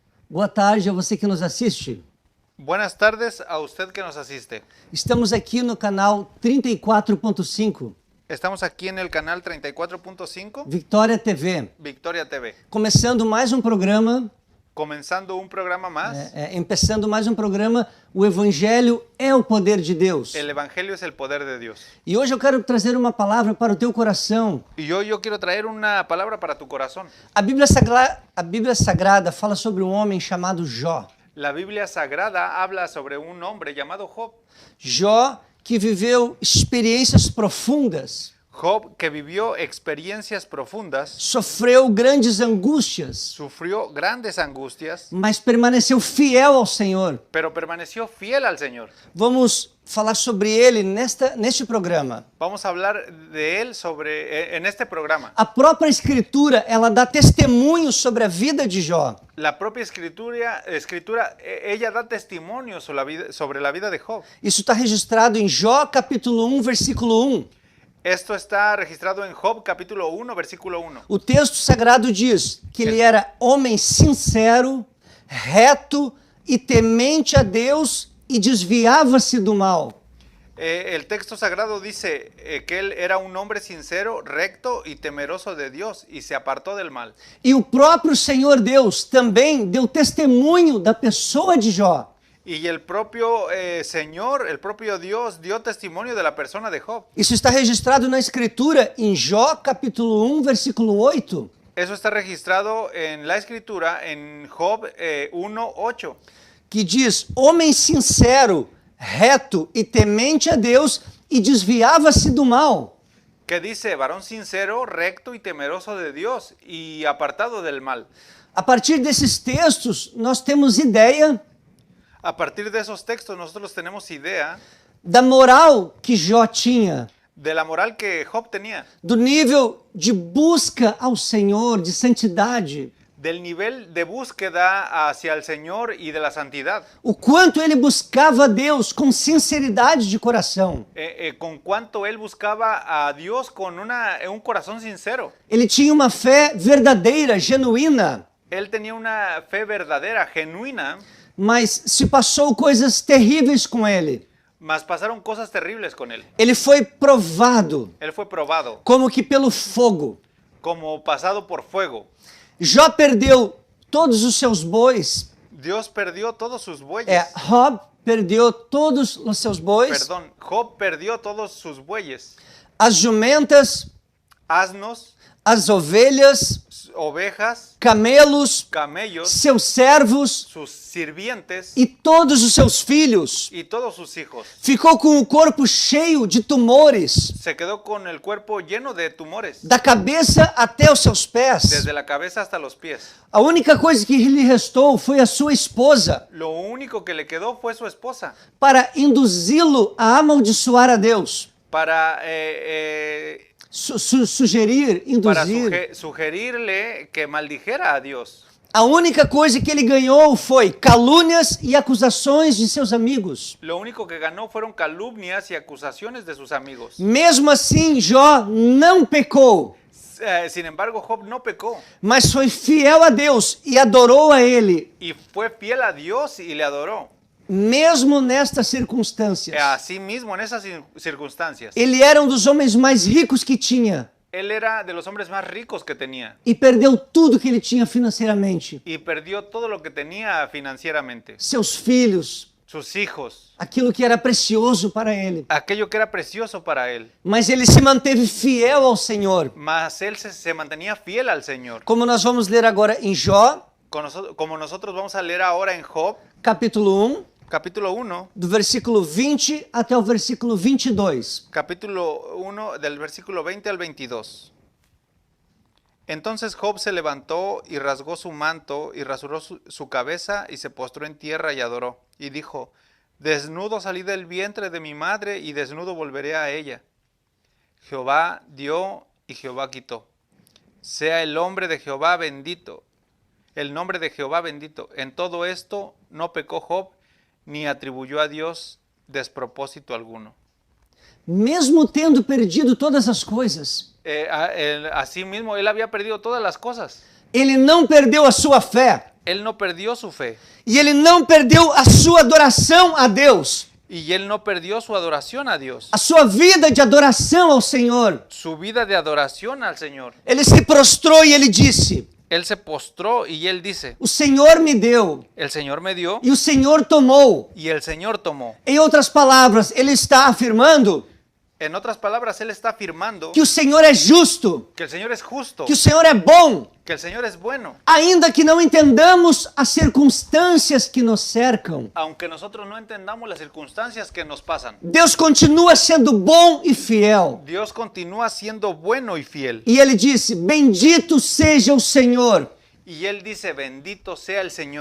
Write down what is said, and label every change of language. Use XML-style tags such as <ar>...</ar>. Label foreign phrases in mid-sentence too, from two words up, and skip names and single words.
<pt>Boa tarde a você que nos assiste.</pt> <es>Buenas tardes a usted que nos asiste.</es> <pt>Estamos aqui no canal 34.5,</pt> <es>Estamos aquí en el canal 34.5</es> <pt>Victoria TV,</pt> <es>Victoria TV,</es> <pt>começando mais um programa,</pt> <es>comenzando un programa más.</es> <pt>O Evangelho é o poder de Deus.</pt> <es>El Evangelio es el poder de Dios.</es> <pt>E hoje eu quero trazer uma palavra para o teu coração.</pt> <es>Y yo quiero traer una palabra para tu corazón.</es> <pt>A Bíblia Sagrada fala sobre um homem chamado Jó.</pt> <es>La Biblia Sagrada habla sobre un hombre llamado Job.</es> <pt>Jó que viveu experiências profundas,</pt> <es>Job que vivió experiencias profundas,</es> <pt>sofreu grandes angústias,</pt> <es>sufrió grandes angustias,</es> <pt>mas permaneceu fiel ao Senhor.</pt> <es>pero permaneció fiel al Señor.</es> <pt>Vamos falar sobre ele neste programa.</pt> <es>Vamos a hablar de él en este programa.</es> <pt>A própria Escritura, ela dá testemunho sobre a vida de Jó.</pt> <es>La propia escritura, ella da testimonio sobre la vida de Job.</es> <pt>Isso está registrado em Jó capítulo 1, versículo 1.</pt> <es>Esto está registrado en Job capítulo 1, versículo 1.</es> <pt>O texto sagrado diz que ele era homem sincero, reto e temente a Deus e desviava-se do mal.</pt> <es>El texto sagrado dice que él era un hombre sincero, recto y temeroso de Dios y se apartó del mal.</es> <pt>E o próprio Senhor Deus também deu testemunho da pessoa de Jó.</pt> <es>Y el propio Señor, el propio Dios dio testimonio de la persona de Job.</es> <pt>Isso está registrado na Escritura em Jó capítulo 1, versículo 8.</pt> <es>Eso está registrado en la escritura en Job 1:8.</es> <pt>Que diz, homem sincero, reto e temente a Deus e desviava-se do mal.</pt> <es>Que dice, varón sincero, recto y temeroso de Dios y apartado del mal.</es> <pt>A partir desses textos, nós temos ideia</pt> <es>A partir de esos textos nosotros tenemos idea</es> <pt>da moral que Jó tinha,</pt> <es>de la moral que Job tenía,</es> <pt>do nível de busca ao Senhor, de santidade,</pt> <es>del nivel de búsqueda hacia el Señor y de la santidad.</es> <pt>o quanto ele buscava a Deus com sinceridade de coração.</pt> <es>Con cuanto él buscaba a Dios con un corazón sincero.</es> <pt>Ele tinha uma fé verdadeira, genuína,</pt> <es>Él tenía una fe verdadera, genuina,</es> <pt>mas se passou coisas terríveis com ele.</pt> <es>mas pasaron cosas terribles con él.</es> <pt>Ele foi provado,</pt> <es>Él fue probado,</es> <pt>como que pelo fogo.</pt> <es>como pasado por fuego.</es> <pt>Jó perdeu todos os seus bois.</pt> <es>Dios perdió todos sus bueyes.</es> <pt>Job perdeu todos os seus bois,</pt> <es>Perdón, Job perdió todos sus bueyes,</es> <pt>as jumentas,</pt> <es>asnos,</es> <pt>as ovelhas,</pt> <es>ovejas,</es> <pt>camelos,</pt> <es>camellos,</es> <pt>seus servos</pt> <es>sus sirvientes</es> <pt>e todos os seus filhos.</pt> <es>y todos sus hijos.</es> <pt>Ficou com o corpo cheio de tumores,</pt> <es>Se quedó con el cuerpo lleno de tumores,</es> <pt>da cabeça até os seus pés.</pt> <es>desde la cabeza hasta los pies.</es> <pt>A única coisa que lhe restou foi a sua esposa,</pt> <es>Lo único que le quedó fue su esposa,</es> <pt>para induzi-lo a amaldiçoar a Deus.</pt> <es>para,</es> <pt>Sugerir, induzir.</pt> <es>sugerirle que maldijera a Dios.</es> <pt>A única coisa que ele ganhou foi calúnias e acusações de seus amigos.</pt> <es>Lo único que ganó fueron calumnias y acusaciones de sus amigos.</es> <pt>Mesmo assim, Jó não pecou,</pt> <es>Sin embargo, Job no pecó</es> <pt>mas foi fiel a Deus e adorou a Ele,</pt> <es>y fue fiel a Dios y le adoró.</es> <pt>mesmo nestas circunstâncias.</pt> <es>Así mismo, en esas circunstancias,</es> <pt>Ele era um dos homens mais ricos que tinha</pt> <es>él era de los hombres más ricos que tenía</es> <pt>e perdeu tudo que ele tinha financeiramente.</pt> <es>y perdió todo lo que tenía financieramente.</es> <pt>Seus filhos,</pt> <es>Sus hijos,</es> <pt>aquilo que era precioso para ele.</pt> <es>aquello que era precioso para él.</es> <pt>Mas ele se manteve fiel ao Senhor.</pt> <es>Mas él se mantenía fiel al Señor.</es> <pt>Como nós vamos ler agora em Jó,</pt> <es>Como nosotros vamos a leer ahora en Job,</es> <pt>capítulo 1,</pt> <es>capítulo 1,</es> <pt>do versículo 20 até o versículo 22.</pt> <es>capítulo 1 del versículo 20 al 22. Entonces Job se levantó y rasgó su manto y rasuró su cabeza y se postró en tierra y adoró. Y dijo, desnudo salí del vientre de mi madre y desnudo volveré a ella. Jehová dio y Jehová quitó. Sea el nombre de Jehová bendito. El nombre de Jehová bendito. En todo esto no pecó Job ni atribuyó a Dios despropósito alguno.</es> <pt>Mesmo tendo perdido todas as coisas,</pt> <es>Así mismo, él había perdido todas las cosas.</es> <pt>ele não perdeu a sua fé.</pt> <es>Él no perdió su fe</es> <pt>E ele não perdeu a sua adoração a Deus.</pt> <es>y él no perdió su adoración a Dios,</es> <pt>A sua vida de adoração ao Senhor.</pt> <es>su vida de adoración al Señor.</es> <pt>Ele se prostrou e ele disse:</pt> <es>Él se postró y él dice,</es> <pt>o Senhor me deu</pt> <es>el Señor me dio</es> <pt>e o Senhor tomou.</pt> <es>y el Señor tomó.</es> <pt>Em outras palavras, ele está afirmando</pt> <es>En otras palabras, él está afirmando</es> <pt>que o Senhor é justo,</pt> <es>que el Señor es justo,</es> <pt>que o Senhor é bom,</pt> <es>que el Señor es bueno,</es> <pt>ainda que não entendamos as circunstâncias que nos cercam.</pt> <es>aunque nosotros no entendamos las circunstancias que nos pasan.</es> <pt>Deus continua sendo bom e fiel.</pt> <es>Dios continúa siendo bueno y fiel.</es> <pt>E ele disse: bendito seja o Senhor,</pt> <es>Y él dice, bendito sea el Señor,</es>